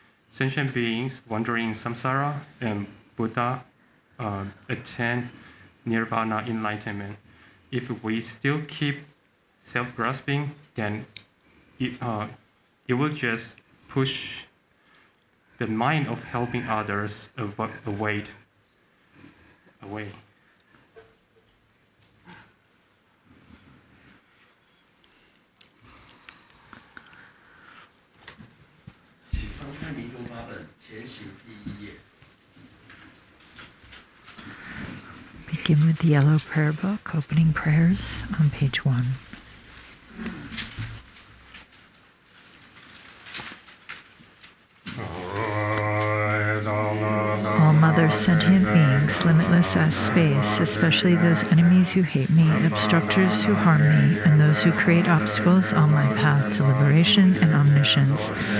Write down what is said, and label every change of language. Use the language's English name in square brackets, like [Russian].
[English] Sentient beings wandering in samsara, and Buddha attain nirvana enlightenment. If we still keep self-grasping, then it will just push the mind of helping others away. [Chinese] 请翻开《民众法本》前行第1页。 [English] Begin with the yellow prayer book, opening prayers on page 1. All Mother mother sentient beings, limitless as space, especially those enemies who hate me, obstructors who harm me, and those who create obstacles on my path to liberation and omniscience.